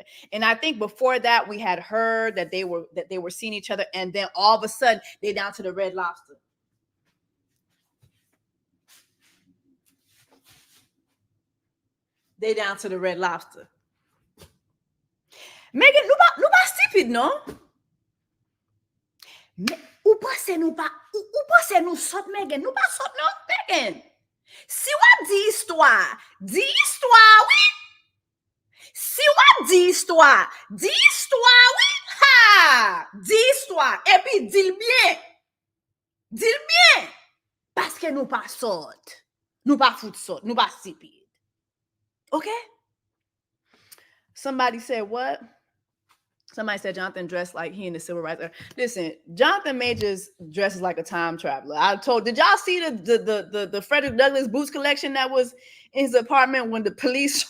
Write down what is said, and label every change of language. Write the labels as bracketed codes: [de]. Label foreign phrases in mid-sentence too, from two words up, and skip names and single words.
[en] And I think before that, we had heard that they were seeing each other, and then all of a sudden they down to the Red Lobster. They down to the Red Lobster. Megan, [ht] nou ba stupid, non? Ou pense nou sot, Megan? Nou ba sot, non, Megan? Si wap di histoire, oui? Si wap di histoire, oui? Ha! Di histoire, et puis dil bien. Dil bien. Parce que nou pa sot. Nou pa fout sot, nou ba stupid. [en] Okay? Somebody said what? Somebody said Jonathan dressed like he in the civil rights era. Listen, Jonathan Majors dresses like a time traveler. Did y'all see the Frederick Douglass boots collection that was in his apartment when the police?